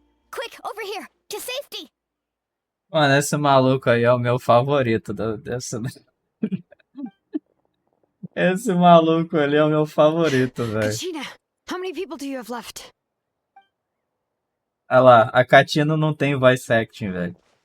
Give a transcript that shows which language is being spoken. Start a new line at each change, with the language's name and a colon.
English: Quick, over here, to safety!
Portuguese: Mano, esse maluco aí é o meu favorito dessa... Esse maluco ali é o meu favorito, velho.
English: Kachina, how many people do you have left?
Portuguese: Olha lá, a Katina não tem voice acting, velho.